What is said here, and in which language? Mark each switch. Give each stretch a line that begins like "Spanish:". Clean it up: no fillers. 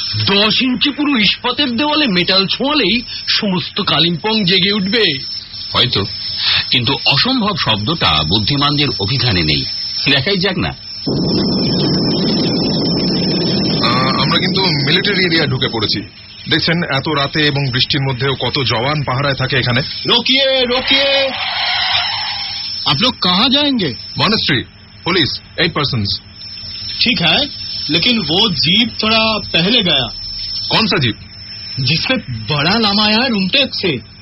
Bangla: 10 ইঞ্চি পুরো ইস্পাতের দেওয়ালে মেটাল ছোঁয়ালেই সমস্ত কালিম্পং জেগে উঠবে। হয়তো, কিন্তু অসম্ভব শব্দটা বুদ্ধিমানদের অভিধানে নেই। দেখাই যাক না। আমরা কিন্তু মিলিটারি এরিয়া ঢুকে পড়েছি। দেখছেন, এত রাতে এবং বৃষ্টির মধ্যেও কত জওয়ান পাহারায় থাকে এখানে।
Hindi: रोकिए रोकिए, आप लोग कहाँ जाएंगे?
Bangla: Monastery,
Hindi: police,
English: 8 persons।
Hindi: ठीक है, लेकिन वो जीप थोड़ा पहले गया, कौन सा जीप? जिसमें बड़ा लामा आया रूमटेक से।